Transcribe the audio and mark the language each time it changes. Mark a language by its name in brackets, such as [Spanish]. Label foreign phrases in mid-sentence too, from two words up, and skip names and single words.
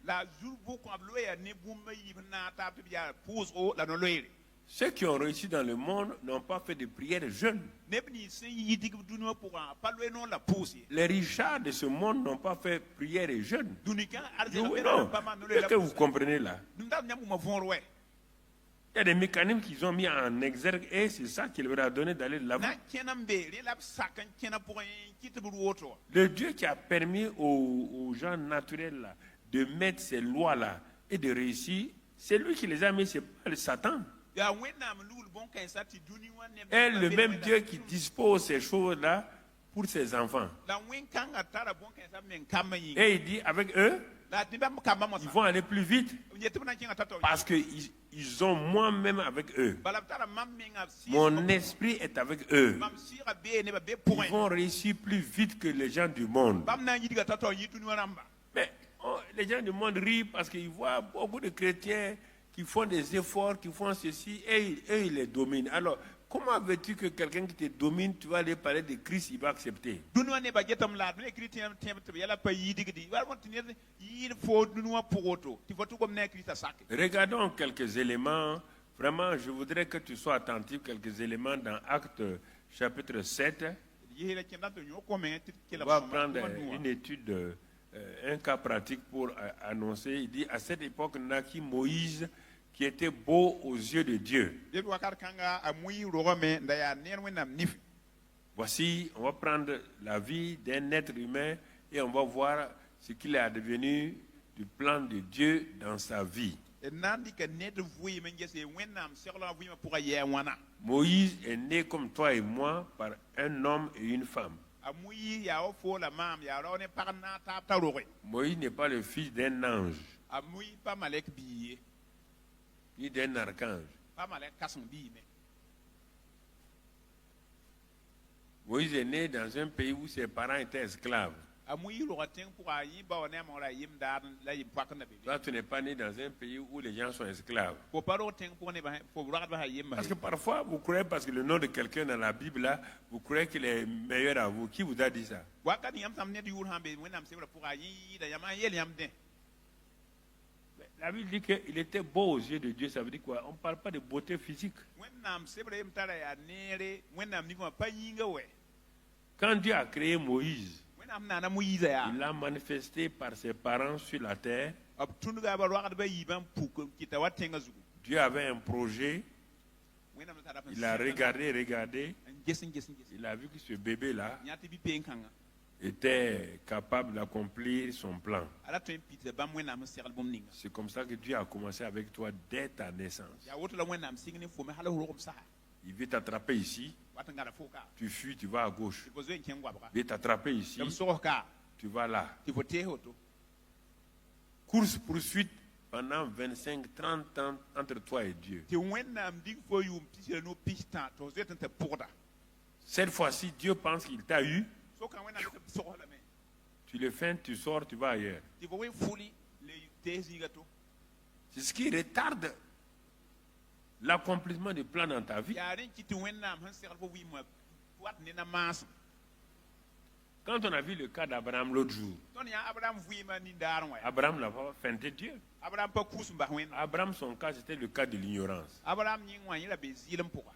[French] Ceux qui ont réussi dans le monde n'ont pas fait de prière jeûne. Les richards de ce monde n'ont pas fait prière et jeûne. Est-ce que vous comprenez là? Il y a des mécanismes qu'ils ont mis en exergue et c'est ça qui leur a donné d'aller de l'avant. [Mossi] na kẽna n be rẽ la b sak n kẽna pʋgẽ kɩt b woto [French] Le Dieu qui a permis aux gens naturels là, de mettre ces lois-là et de réussir, c'est lui qui les a mis, c'est pas le Satan. [Mossi] yaa wẽnnaam lugl bõn-kãensã tɩ dũni wã neb [French] Et le même Dieu qui dispose ces choses-là pour ses enfants. [Mossi] la wẽn-kãngã tara bõn-kãensã meng kambã yĩnga [French] Et il dit, avec eux, [Mossi] la tɩ bãmb kambã [French] ils [Mossi] mosã [French] vont aller plus vite [Mossi] yetɩ b na n kẽnga tata [French] parce qu'ils ont moi-même avec eux. [Mossi] bala b tara mam menga b [French] Mon esprit est avec eux. [Mossi] mam sɩɩga bee nebã be [French] Ils [Mossi] pʋgẽ [French] vont réussir plus vite que les gens du monde. [Mossi] bãmb na n yidga tata yɩ dũni wã rãmba [French] Mais les gens du monde rient parce qu'ils voient beaucoup de chrétiens qui font des efforts, qui font ceci, et eux, ils les dominent. Alors, comment veux-tu que quelqu'un qui te domine, tu vas aller parler de Christ, il va accepter? [Mossi] dũni wã nebã getame la b ne kri tẽeb tɩ b yɛla pa yɩɩdgdi bala bõn tɩ ned yɩɩd fo dũni wã pʋg woto tɩ fo tɩ gom ne a kiristã sake [French] Regardons quelques éléments. Vraiment, je voudrais que tu sois attentif, quelques éléments dans Actes chapitre 7. [Mossi] yɩɩla kẽnda tɩ yõ-kome tɩ [French] On [Mossi] kela [French] va prendre une étude, un cas pratique pour annoncer. Il dit, à cette époque naquit Moïse, qui était beau aux yeux de Dieu. [Mossi] deb wakat kãnga a mui rogame n da yaa ned wẽnnaam nif [French] Voici, on va prendre la vie d'un être humain et on va voir ce qu'il est devenu du plan de Dieu dans sa vie. [Mossi] d na n dɩka ned vɩɩm n gese wẽnnaam seglã vɩɩmã pʋga yɛɛ wãna [French] Moïse est né comme toi et moi par un homme et une femme. [Mossi] a mui yaa wa foo la maam yaa rao ne pag n na n taab t'a roge [French] Moïse n'est pas le fils d'un ange, [Mossi] a mui pa malɛk bii ye [French] ni d'un archange. [Mossi] pa malɛk kãseng biime [French] Moïse est né dans un pays où ses parents étaient esclaves. [Mossi] a mui roga tẽng pʋga a yẽ bao ne a mogra a yem daar la yem poakenda be [French] Toi, tu n'es pas né dans un pays où les gens sont esclaves. [Mossi] fo pa rog tẽng pʋgẽ nebã fo ragdbã a yembã [French] Parce que parfois, vous croyez, parce que le nom de quelqu'un dans la Bible, là, vous croyez qu'il est meilleur à vous. Qui vous a dit ça? [Mossi] wakat yãmb sãm ned yʋʋr sã n be wẽnnaam sebrã pʋga a yẽ yɩɩda yãmb a yel yãmb dẽ [French] La Bible dit qu'il était beau aux yeux de Dieu. Ça veut dire quoi? On ne parle pas de beauté physique. [Mossi] wẽnnaam sebrã yem tara yaa neere wẽnnaam nifã pa yĩnga wɛ [French] Quand Dieu a créé Moïse, [Mossi] wẽnnaam naana moyiisa yaa [French] il l'a manifesté par ses parents sur la terre. [Mossi] b tũndga ba roagdbã yiibã n puk n kɩta wa tẽngã zugu [French] Dieu avait un projet. [Mossi] wẽnnaam tara b [French] Il a regardé. [Mossi] n ges n ges n ges [French] Il a vu que ce bébé-là [Mossi] yã tɩ bɩ-peen kãngã [French] était capable d'accomplir son plan. [Mossi] a ra tõe n pidsa bãmb wẽnnaam n segl bũmb ninga [French] C'est comme ça que Dieu a commencé avec toi dès ta naissance. [Mossi] yaa woto la wẽnnaam sɩng ne fome hal f rogb saga [French] Il veut t'attraper ici, [Mossi] wat n gãda fo ka [French] tu fuis, tu vas à gauche. [Mossi] tɩ fo zoe n kẽng goabga [French] Il veut t'attraper ici, [Mossi] tɩ b sogs ka [French] tu vas là. [Mossi] tɩ fo tees woto [French] Course-poursuite pendant 25-30 ans entre toi et Dieu. [Mossi] tɩ wẽnnaam dig fo yʋʋm pisra no pis tã tɩ f zoe tɩ n tɩ pʋgda [French] Cette fois-ci, Dieu pense qu'il t'a eu. [Mossi] sokã wẽnnaam tɩ b sogs lame [French] Tu le fais, tu sors, tu vas ailleurs. [Mossi] tɩ fo wẽ fuli le tees yĩga to [French] C'est ce qui retarde l'accomplissement du plan dans ta vie. [Mossi] yaa rẽ n kɩ tɩ wẽnnaam sẽn segl fo vɩɩmã wat nena maasem [French] Quand on a vu le cas d'Abraham l'autre jour, [Mossi] tõnd yã abraham vɩɩmã nindaar wã [French] Abraham n'a pas feinté Dieu. [Mossi] abraham pa kus n bas wẽnnaam [French] Abraham, son cas, c'était le cas de l'ignorance. [Mossi] abraham yĩng wã yẽ la be zɩɩlem pʋga